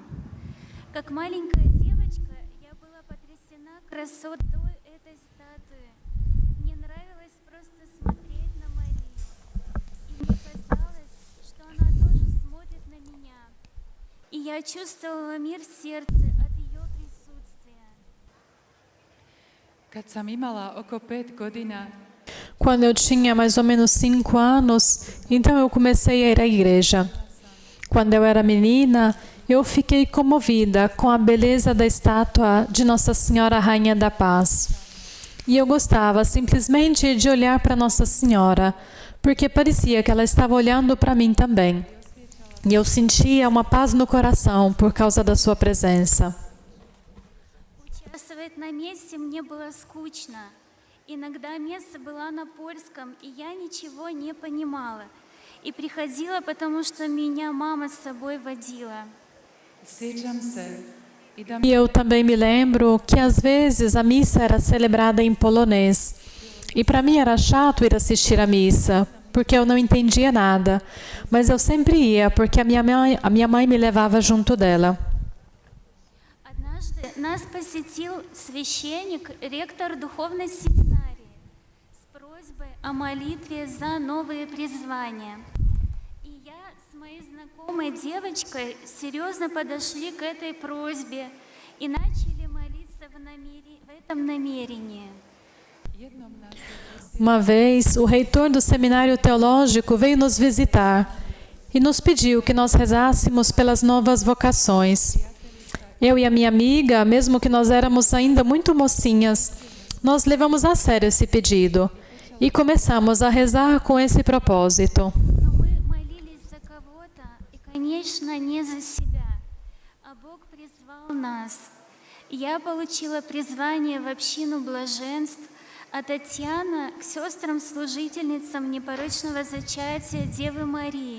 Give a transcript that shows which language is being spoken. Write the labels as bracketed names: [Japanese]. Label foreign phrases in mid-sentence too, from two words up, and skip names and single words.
[Russian] Как маленькая девочка, я была потрясена красотой этой статуи. Мне нравилось просто смотреть на Марию. И мне казалось, что она тоже смотрит на меня. И я чувствовала мир в сердце от ее присутствия. [Croatian] Kad sam imala oko 5 godina, [Portuguese] Quando eu tinha mais ou menos 5 anos, então eu comecei a ir à igreja. Quando eu era menina, eu fiquei comovida com a beleza da estátua de Nossa Senhora Rainha da Paz. E eu gostava simplesmente de olhar para Nossa Senhora, porque parecia que ela estava olhando para mim também. E eu sentia uma paz no coração por causa da sua presença. [Russian] Участвовать на мессе мне было скучно. Иногда месса была на польском, и я ничего не понимала. И приходила, потому что меня мама с собой водила. [Croatian] sjećam se i da [Portuguese] E eu também me lembro que às vezes a missa era celebrada em polonês. E para mim era chato ir assistir à missa, porque eu não entendia nada. Mas eu sempre ia, porque a minha mãe me levava junto dela. [Russian] Однажды нас посетил священник, ректор духовной семинарии, с просьбой о молитве за новые призвания. И я с моей знакомой девочкой серьезно подошли к этой просьбе и начали молиться в этом намерении. [Croatian] jednom nas je [Portuguese] Uma vez, o reitor do seminário teológico veio nos visitar e nos pediu que nós rezássemos pelas novas vocações. Eu e a minha amiga, mesmo que nós éramos ainda muito mocinhas, nós levamos a sério esse pedido e começamos a rezar com esse propósito. [Russian] Но мы молились за кого-то, и, конечно, не за себя, а Бог призвал нас. Я получила призвание в общину блаженств, а Татьяна к сестрам-служительницам непорочного зачатия Девы Марии.